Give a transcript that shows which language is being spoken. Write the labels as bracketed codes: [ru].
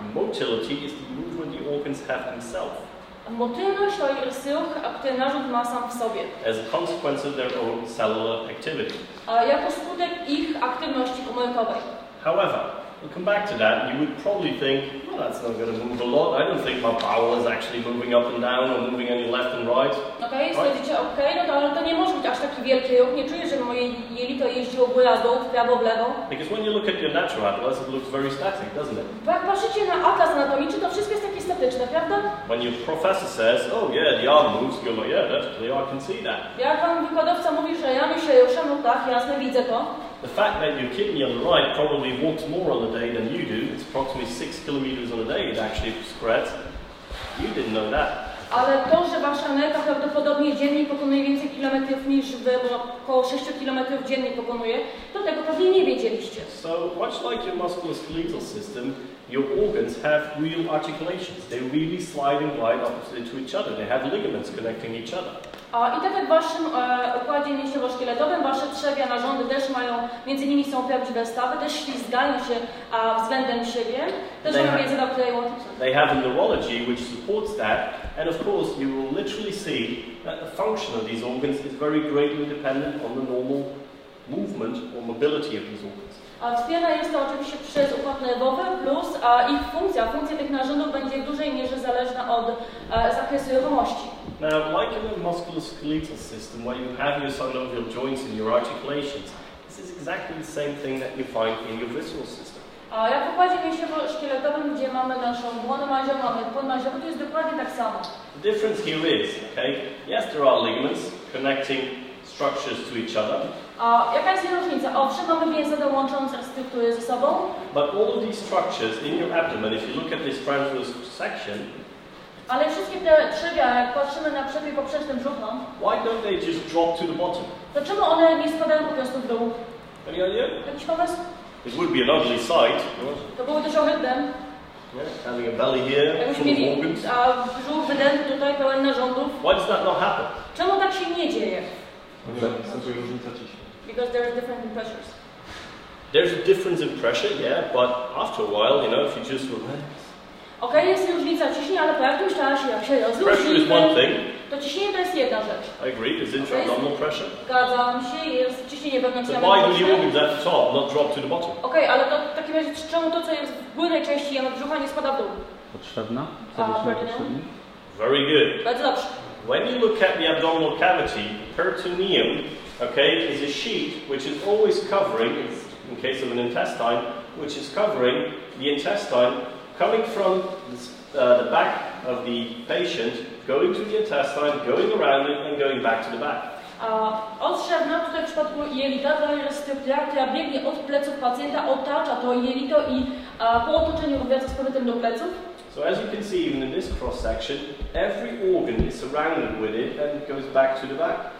[en] Motility is the movement the organs have themselves. [pl] Motylność to jest ruch, który narząd ma sam w sobie. [en] As a consequence of their own cellular activity. [pl] Jako skutek ich aktywności komórkowej. [en] However, we'll come back to that, and you would probably think, well, that's not going to move a lot. I don't think my bowel is actually moving up and down or moving any left and right. [pl] Okej, stwierdzicie, okej, no to, ale to nie może być aż taki wielki ruch. Nie czuję, że moje jelito jeździło w górę, w dół, w prawo, w lewo. [en] Because when you look at your natural atlas, it looks very static, doesn't it? [pl] Bo jak patrzycie na atlas anatomiczny, to wszystko jest takie statyczne, prawda? [en] When your professor says, oh yeah, the arm moves, you go like, yeah, that's clear, I can see that. [pl] Jak wam wykładowca mówi, że ramię się rusza, no tak, jasne, widzę to. [en] The fact that your kidney on the right probably walks more on a day than you do, it's approximately 6 kilometers on a day it actually spreads. You didn't know that. [pl] Ale to, że wasza nerka prawdopodobnie dziennie pokonuje więcej kilometrów niż wy, bo około 6 kilometrów dziennie pokonuje, to tego pewnie nie wiedzieliście. [en] So, much like your musculoskeletal system, your organs have real articulations. They really slide and glide opposite to each other. They have ligaments connecting each other. [pl] I tak jak w waszym układzie mięśniowo-szkieletowym, wasze trzewia, narządy też mają, między nimi są prawdziwe stawy, też ślizgają się względem siebie, też mają między do której łączą. [en] They have a neurology which supports that, and of course you will literally see that the function of these organs is very greatly dependent on the normal movement or mobility of these organs. [pl] Wspiera jest to oczywiście przez układ nerwowy, plus ich funkcja tych narządów będzie w dużej mierze zależna od zakresu ruchomości. [en] Now, like in the musculoskeletal system, where you have your synovial joints and your articulations, this is exactly the same thing that you find in your visceral system. [pl] Jak w układzie mięśniowo-szkieletowym, gdzie mamy naszą błonę maziową, mamy płyn maziowy, to jest dokładnie tak samo. [en] The difference here is, okay, yes, there are ligaments connecting structures to each other. [pl] Jaka jest różnica? Owszem, mamy więzy łączące struktury ze sobą. [en] But all of these structures in your abdomen, if you look at this transverse section, [pl] ale wszystkie te trzewia, jak patrzymy na przebieg poprzecznym brzucha, [en] why don't they just drop to the bottom? [pl] to czemu one nie spadają po prostu w dół? [en] Any idea? [pl] Jakiś pomysł? [en] It would be an ugly sight. [pl] To byłoby też ohydne. [en] Yeah, having a belly here, [pl] Jakbyśmy [en] full of [pl] mieli [en] organs. [pl] brzuch wydęty tutaj, pełen narządów. [en] Why does that not happen? [pl] Czemu tak się nie dzieje? Występuje różnica ciśnienia. [en] Because there are different pressures. There's a difference in pressure, yeah, but after a while, you know, if you just relax. [pl] Okej, jest różnica ciśnienia, ale po jakimś czasie, jak się [en] Pressure is one [pl] rozluźni, [en] thing. [pl] to ciśnienie to jest jedna rzecz. [en] I agree, there's intra-abdominal pressure. [pl] Zgadzam się, jest ciśnienie [en] But [pl] wewnętrzne. [en] why do the organs at the top not drop to the bottom? [pl] Okej, ale to w takim razie czemu to, co jest w górnej części jamy brzucha, nie spada w dół? Potrzebna? Potrzebna. [en] Very good. [pl] Bardzo dobrze. [en] When you look at the abdominal cavity, peritoneum, okay, is a sheet which is always covering, in case of an intestine, which is covering the intestine, coming from the back of the patient, going to the intestine, going around it, and going back to the back. [pl] Otrzewna, tutaj w przypadku jelita, to jest struktura, która biegnie od pleców pacjenta, otacza to jelito i po otoczeniu wraca z powrotem do pleców. [en] So as you can see, even in this cross-section, every organ is surrounded with it and it goes back to the back.